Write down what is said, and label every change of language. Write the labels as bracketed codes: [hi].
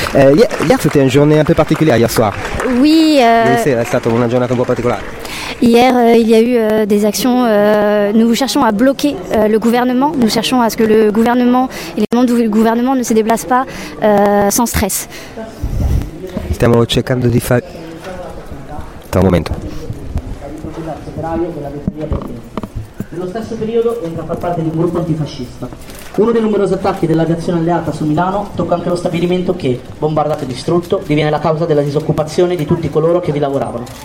[it] Ieri [fr] c'était une journée un peu particulière, hier soir. Oui. [it] È stata una giornata un po' particolare. [fr] Hier, il y a eu des actions. Nous cherchons à bloquer le gouvernement. Nous cherchons à ce que le gouvernement et les membres du gouvernement ne se déplacent pas sans stress. [it] Stiamo cercando di fare. Aspetta un momento. Nello stesso periodo entra a far parte di un gruppo antifascista. Uno dei numerosi attacchi dell'aviazione alleata su Milano tocca anche lo stabilimento che, bombardato e distrutto, diviene la causa della disoccupazione di tutti coloro che vi lavoravano.